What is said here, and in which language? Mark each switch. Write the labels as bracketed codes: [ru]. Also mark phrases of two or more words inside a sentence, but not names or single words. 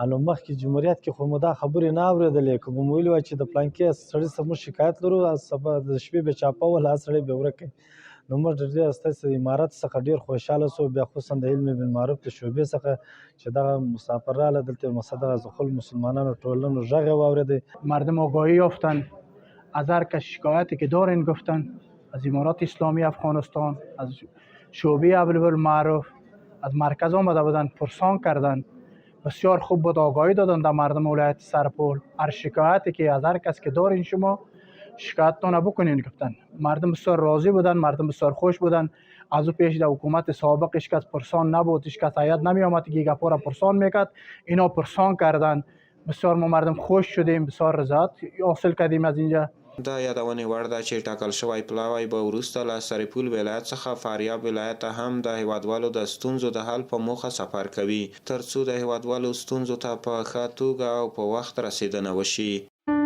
[ps] نو مخکې جمهوریت کې خو مو دا خبرې نه اورېدلې، که به مو ویلي وای چې د پلانکي سړي څخه موږ شکایت لرو سبا د شپې به چاپول هغه سړی به ورک کړي. نو موږ ډېر ستاسې امارت څخه ډېر خوشحاله شو، بیا خصوصا د علم بالمعروف د شعبې څخه چې دغه مسافر راغله دلته مقصد دغه خپل مسلمانانو ټولنو غږ یې واورېدی. [fa] مردم آگاهی یافتن از هر کس شکایتی که دارین گفتن، از امارات اسلامی افغانستان، از شعبه امر بالمعروف، از مرکز آمده بودن پرسان کردن. بسیار خوب بود، آگاهی دادن در مردم ولایت سرپل. هر شکایتی که از هر کس که دارین شما شکایتتان بکنین گفتن. مردم بسیار راضی بودن، مردم بسیار خوش بودن. از او پیش در حکومت سابق هیچ کس پرسان نبود، هیچ کس هیئت نمی آمد که گپا را پرسان میکرد، اینا پرسان کردن. بسیار ما مردم خوش شدیم، بسیار رضایت حاصل کردیم از اینجا. [ps] دا یادونې وړ ده چې ټاکل شوی پلاوی به وروسته له سرپل ولایت څخه فاریاب ولایت ته هم د هیوادوالو د ستونزو د حل په موخه سفر کوي، ترڅو د هیوادوالو ستونزو ته په ښه توګه او په وخت رسیدنه وشي.